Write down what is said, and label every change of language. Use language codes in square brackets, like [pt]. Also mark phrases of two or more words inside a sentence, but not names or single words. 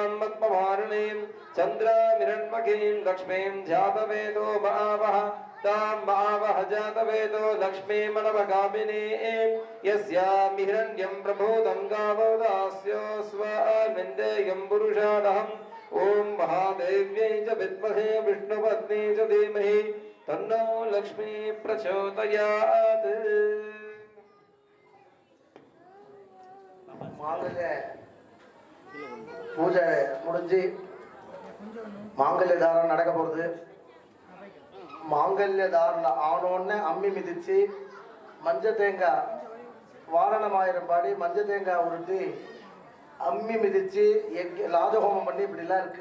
[sa] पद्ममालिनीं चन्द्रामिरण्मयीं लक्ष्मीं जातवेदो बआवः तां बआवः जातवेदो लक्ष्मीमनवगामिनीं यस्यां हिरण्यं प्रभूतं गावो दास्यो स्वामिन्देयं पुरुषाणहम् ॐ महादेव्यै च विद्महे विष्णुपत्नी च धीमहि तन्नो लक्ष्मी प्रचोदयात् [ta] மாங்கல்ய பூஜை முடிஞ்சு மாங்கல்ய தாரணம் நடக்க போறது. மாங்கல்ய தாரணம் ஆனோன்னு அம்மி மிதிச்சு மஞ்சள் தேங்காய் வாரணமாயிரம் பாடி மஞ்சள் தேங்காய் உருட்டி அம்மி மிதிச்சு லாஜஹோமம் பண்ணி இப்படிலாம் இருக்கு.